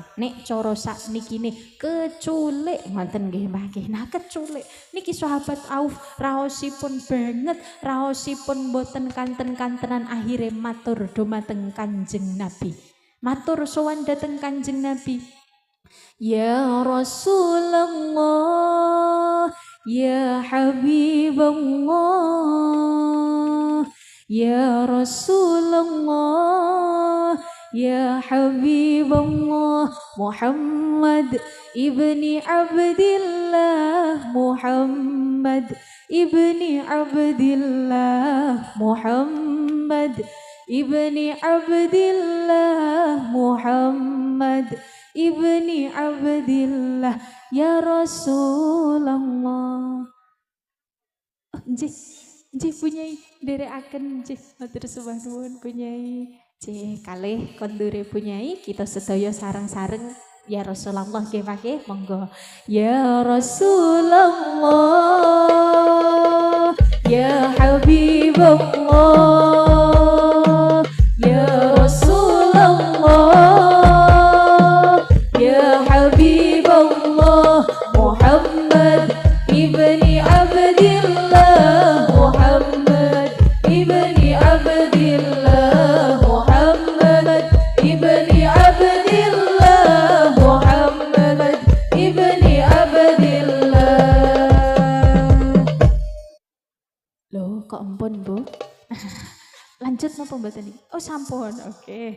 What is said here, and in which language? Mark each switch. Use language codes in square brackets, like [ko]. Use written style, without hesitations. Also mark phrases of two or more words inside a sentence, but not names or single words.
[jv] Nek cara saknikine keculik ngoten nggih Mbah nggih. Nah, keculik niki sahabat Auf raosipun banget, raosipun boten kanten-kantenan akhire matur dumateng Kanjeng Nabi. Matur sowan dhateng Kanjeng Nabi. [ar] يا رسول الله، يا حبيب الله، يا رسول الله، يا حبيب الله، محمد بن عبد الله، محمد بن عبد الله، محمد بن عبد الله، محمد بن عبد الله، يا رسول الله. [jv] Nggih punyai nderekaken nggih matur sembah nuwun punyai. Nggih kalih kondure punyai kita sedaya sareng-sareng [ar] يا رسول الله [jv] nggih Pak nggih monggo. [ar] يا رسول الله، يا حبيب الله، يا رسول الله، يا حبيب الله، محمد بن عبد الله، محمد بن عبد الله، محمد بن عبد الله، محمد بن عبد الله. [jv] Loh kok ampun Bu? Lanjut napa mboten iki? Oh sampun. Oke.